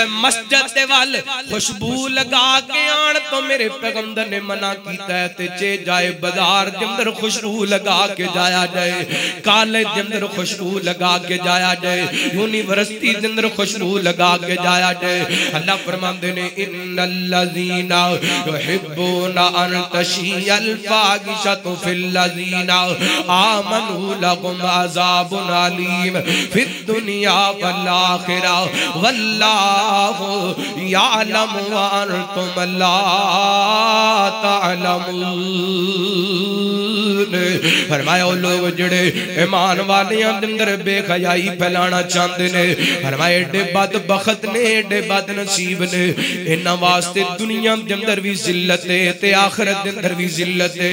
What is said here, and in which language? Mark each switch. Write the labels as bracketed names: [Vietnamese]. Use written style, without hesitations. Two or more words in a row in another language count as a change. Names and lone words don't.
[Punjabi] مسجد دے وال خوشبو لگا کے آن تو میرے پیغمبر نے منع کیتا ہے تے چے جائے بازار دے اندر خوشبو لگا کے جایا جائے کالج دے اندر خوشبو لگا کے جایا جائے یونیورسٹی دے اندر خوشبو لگا کے جایا جائے. اللہ فرماتے نے [Arabic] إن الذين يحبون أن تشيع الفاحشة في الذين آمنوا لهم عذاب أليم في الدنيا والآخرة والله يعلم وأنتم لا تعلمون. [Punjabi] فرمایا او لوک جڑے ایمان والیاں دے اندر بےحیائی پھیلانا چاہتے نے فرمایا ایڈے بدبخت نے ایڈے بدنصیب نے انہاں واسطے دنیا دے اندر بھی ذلت ہے تے آخرت دے اندر بھی ذلت ہے.